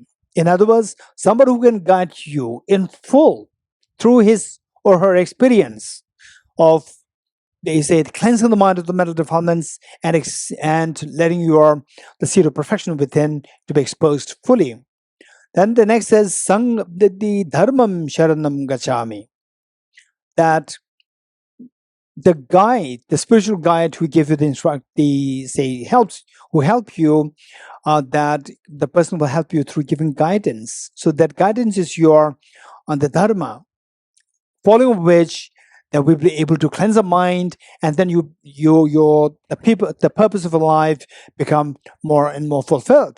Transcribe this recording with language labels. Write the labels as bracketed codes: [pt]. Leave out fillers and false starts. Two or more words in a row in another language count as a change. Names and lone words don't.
[en] In other words, somebody who can guide you in full through his or her experience of, they say, cleansing the mind of the mental defilements and letting the seed of perfection within to be exposed fully. Then the next says the [sa] dharmam sharanam gacchami, [en] that the guide, the spiritual guide who gave you who help you, that the person will help you through giving guidance. So that guidance is the dharma, following which that we'll be able to cleanse the mind, and then the purpose of a life become more and more fulfilled.